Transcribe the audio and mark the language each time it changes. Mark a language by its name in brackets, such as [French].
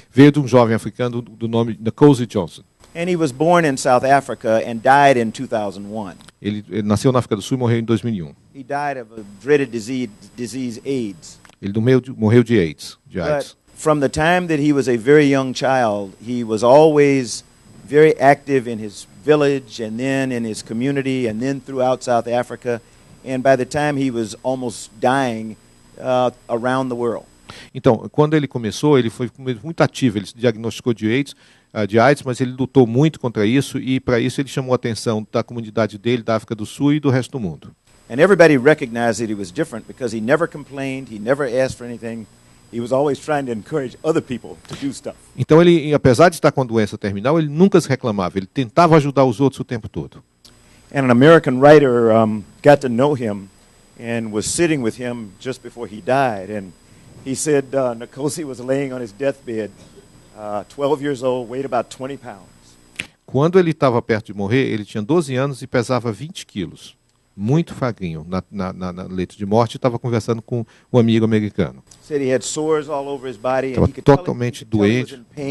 [Portuguese] Veio de um jovem africano do nome Nkosi Johnson. [English] And he was born in South Africa and died in 2001. [Portuguese] Ele nasceu na África do Sul e morreu em 2001. [English] He died of a dreaded disease AIDS. [Portuguese] Ele morreu de AIDS. [English] But from the time that he was a very young child, he was always very active in his village and then in his community and then throughout South Africa. And by the time he was almost dying, around the world. [Portuguese] Então, quando ele começou, ele foi muito ativo. Ele se diagnosticou de AIDS, mas ele lutou muito contra isso e para isso ele chamou a atenção da comunidade dele, da África do Sul e do resto do mundo. [English] And everybody recognized that he was different because he never complained, he never asked for anything. He was always trying to encourage other people to do stuff. [Portuguese] Então ele, apesar de estar com doença terminal, ele nunca se reclamava, ele tentava ajudar os outros o tempo todo. [English] And an American writer got to know him and was sitting with him just before he died, and he said Nkosi was laying on his deathbed, 12 years old, weighed about 20 pounds. [Portuguese] Quando ele estava perto de morrer, ele tinha 12 anos e pesava 20 quilos. Muito magrinho, na leito de morte, estava conversando com um amigo americano. Estava totalmente doente.